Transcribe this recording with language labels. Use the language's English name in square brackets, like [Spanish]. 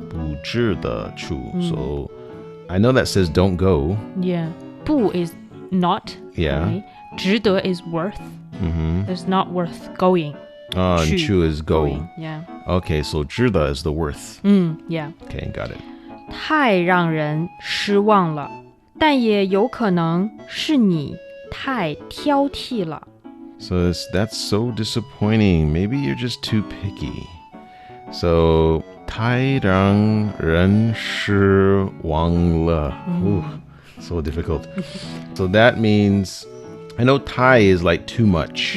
[Chinese] 不值得住. [English] So I know that says don't go. Yeah. 不 is not. Yeah. Right? 值得 is worth. It's not worth going. And 住 is go. Going. Yeah. Okay, so 值得 is the worth. Yeah. Okay, got it. [Chinese] 太让人失望了，但也有可能是你太挑剔了。 [English] So that's so disappointing. Maybe you're just too picky. So 太让人失望了. Ooh, so difficult. So that means, I know 太 is like too much.